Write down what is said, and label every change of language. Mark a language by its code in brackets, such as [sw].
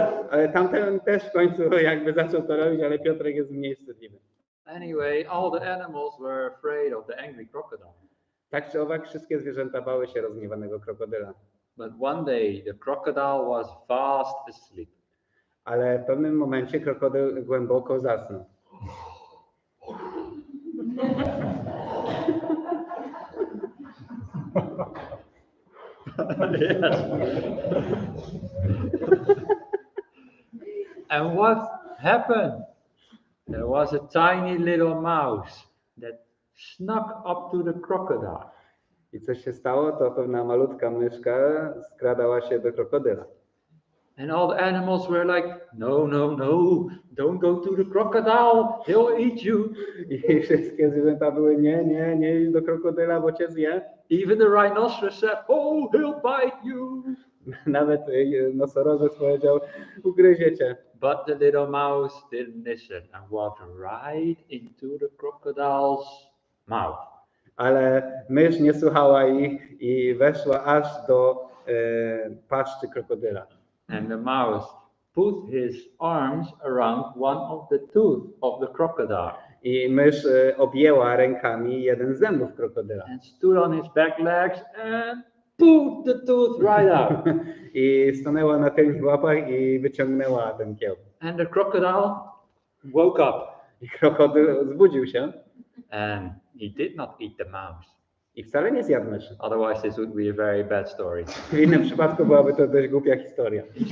[pl] Ale tamten też w końcu jakby zaczął to robić, ale Piotrek jest mniej wstydliwy. [en] Anyway, all the animals were afraid of the angry crocodile. [pl] Tak czy owak wszystkie zwierzęta bały się rozgniewanego krokodyla. [en] But one day the crocodile was fast asleep. [pl] Ale w pewnym momencie krokodyl głęboko zasnął. [en] Yes. And what happened? There was a tiny little mouse that snuck up to the crocodile. [pl] I co się stało? To pewna malutka myszka skradała się do krokodyla. [en] And all the animals were like, no, no, no, don't go to the crocodile, he'll eat you. [pl] I wszystkie zwierzęta były nie idź do krokodyla, bo cię zje. [en] Even the rhinoceros said, oh, he'll bite you. [pl] Nawet nosorożec powiedział, ugryzie cię. [en] But the little mouse didn't listen and walked right into the crocodile's mouth. [pl] Ale mysz nie słuchała ich i weszła aż do paszczy krokodyla. [en] And the mouse put his arms around one of the tooth of the crocodile [pl] I mysz objęła rękami jeden z zębów krokodyla. [en] and stood on his back legs and pulled the tooth right out. [pl] I stanęła na tylnych łapach i wyciągnęła ten kieł. [en] And the crocodile woke up [pl] I krokodyl zbudził się [en] and he did not eat the mouse. [pl] i wcale nie zjadł myszy. [en] Otherwise, this would be a very bad story. [pl] W innym przypadku byłaby to dość głupia historia.